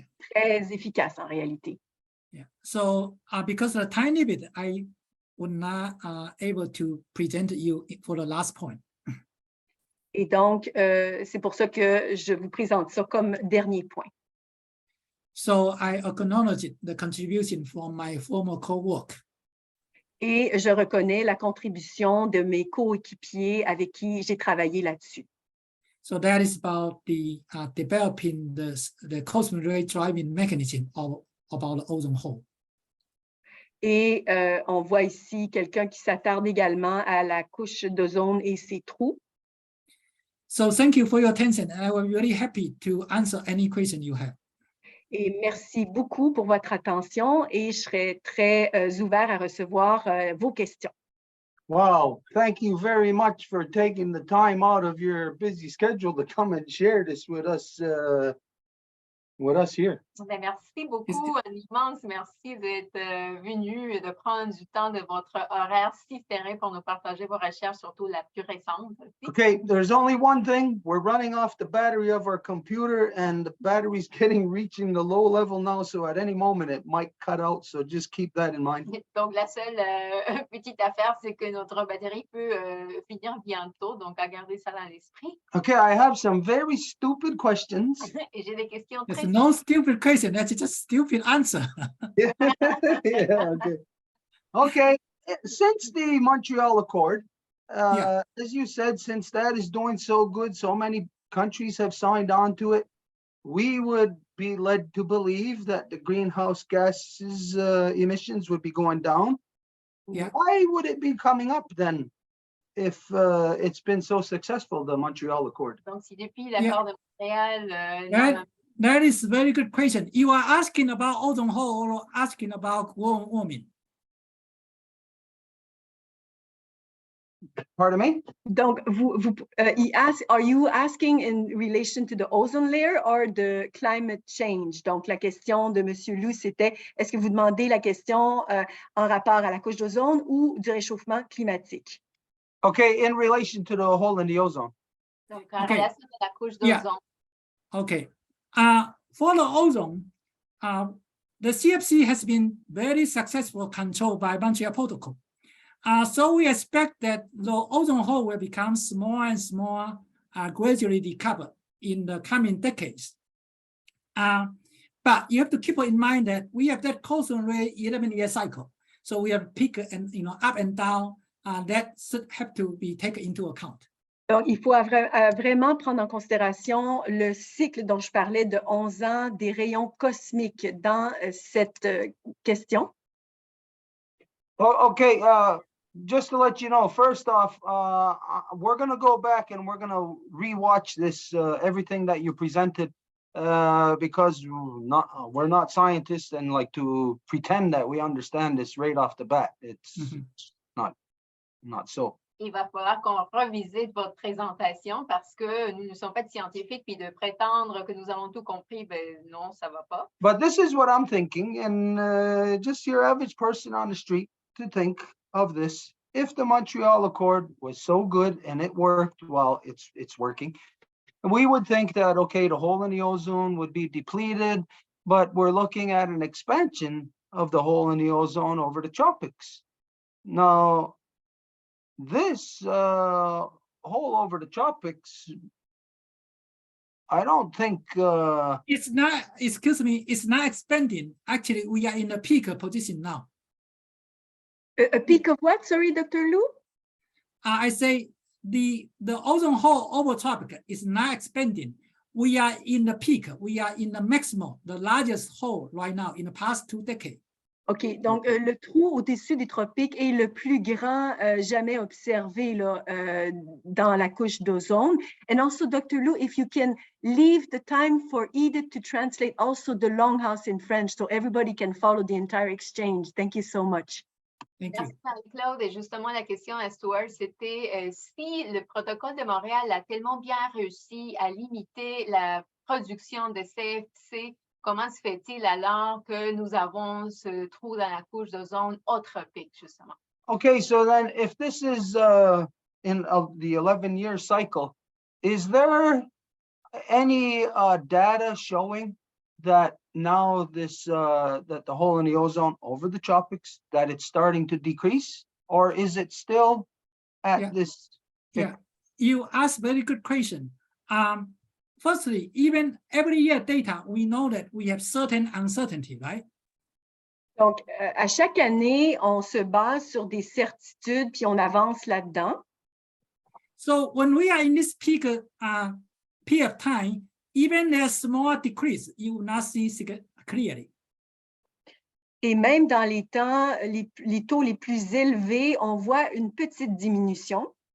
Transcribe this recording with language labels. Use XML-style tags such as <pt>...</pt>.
<fr>très efficaces en réalité.</fr> <en>Yeah. So because of the tiny bit, I would not able to present you for the last point.</en> <fr>Et donc, c'est pour ça que je vous présente ça comme dernier point.</fr> <en>So I acknowledge the contribution from my former co-work.</en> <fr>Et je reconnais la contribution de mes coéquipiers avec qui j'ai travaillé là-dessus.</fr> <en>So that is about the developing the cosmic ray driving mechanism about the ozone hole.</en> <fr>Et on voit ici quelqu'un qui s'attarde également à la couche d'ozone et ses trous.</fr> <en>So thank you for your attention, and I will be really happy to answer any question you have.</en> <fr>Et merci beaucoup pour votre attention et je serai très ouvert à recevoir vos questions.</fr> <en>Wow, thank you very much for taking the time out of your busy schedule to come and share this with us here.</en> <fr>Ben, merci beaucoup, un immense merci d'être venu et de prendre du temps de votre horaire si serré pour nous partager vos recherches, surtout la plus récente.</fr> <en>Okay, there's only one thing. We're running off the battery of our computer and the battery's reaching the low level now. So at any moment it might cut out. So just keep that in mind.</en> <fr>Donc, la seule petite affaire, c'est que notre batterie peut finir bientôt. Donc, à garder ça dans l'esprit.</fr> <en>Okay, I have some very stupid questions.</en> <fr>Et j'ai des questions</fr> <en>There's</en> <fr>très</fr> <en>no stupid question, that's just stupid answer. Yeah, okay. Okay, since the Montreal Accord, as you said, since that is doing so good, so many countries have signed on to it, we would be led to believe that the greenhouse gases emissions would be going down. Yeah. Why would it be coming up then if it's been so successful, the Montreal Accord?</en> <fr>Donc, si depuis l'accord de Montréal,</fr> <en>That is a very good question. You are asking about ozone hole or asking about global warming? Pardon me? Donc, are you asking in relation to the ozone layer or the climate change?</en> <fr>Donc, la question de M. Lou, c'était, est-ce que vous demandez la question en rapport à la couche d'ozone ou du réchauffement climatique?</fr> <en>Okay, in relation to the hole in the ozone.</en> <fr>donc en</fr> <en>Okay.</en> <fr>relation à la couche</fr> <en>Yeah.</en> <fr>d'ozone.</fr> <en>Okay. For the ozone, the CFC has been very successful controlled by Montreal Protocol. So we expect that the ozone hole will become smaller and smaller, gradually decoupled in the coming decades. But you have to keep in mind that we have that cosmic ray 11-year cycle. So we have peak and up and down. That should have to be taken into account.</en> <fr>Donc, il faut vraiment prendre en considération le cycle dont je parlais de 11 ans des rayons cosmiques dans cette question.</fr> <en>Oh, okay, just to let you know, first off, we're going to go back and we're going to rewatch this, everything that you presented, because we're not scientists and like to pretend that we understand this right off the bat. It's not so.</en> <fr>Il va falloir qu'on revisite votre présentation parce que nous ne sommes pas de scientifiques, puis de prétendre que nous avons tout compris, ben non, ça va pas.</fr> <en>But this is what I'm thinking, and just your average person on the street to think of this. If the Montreal Accord was so good and it worked, well, it's working. We would think that, okay, the hole in the ozone would be depleted, but we're looking at an expansion of the hole in the ozone over the tropics. Now, this hole over the tropics, I don't think It's not, excuse me, it's not expanding. Actually, we are in a peak position now. A peak of what? Sorry, Dr. Lou? I say the ozone hole over tropic is not expanding. We are in the peak. We are in the maximum, the largest hole right now in the past 2 decades.</en> <fr>OK, donc le trou au-dessus des tropiques est le plus grand jamais observé là, dans la couche d'ozone.</fr> <en>And also, Dr. Lou, if you can leave the time for Edith to translate also the longhouse in French so everybody can follow the entire exchange. Thank you so much. Thank you.</en> <fr>Merci Marie-Claude. Et justement, la question à Stuart, c'était si le protocole de Montréal a tellement bien réussi à limiter la production de CFC, comment se fait-il alors que nous avons ce trou dans la couche d'ozone au tropique, justement?</fr> <en>Okay, so then if this is in the 11-year cycle, is there any data showing that now this that the hole in the ozone over the tropics, that it's starting to decrease, or is it still at Yeah. this? Yeah, you asked very good question. Firstly, even every year data, we know that we have certain uncertainty, right?</en> <fr>Donc, à chaque année, on se base sur des certitudes puis on avance là-dedans.</fr> <en>So when we are in this peak period of time, even a small decrease, you will not see clearly.</en> <fr>Et même dans les temps, les taux les plus élevés, on voit une petite diminution.</fr>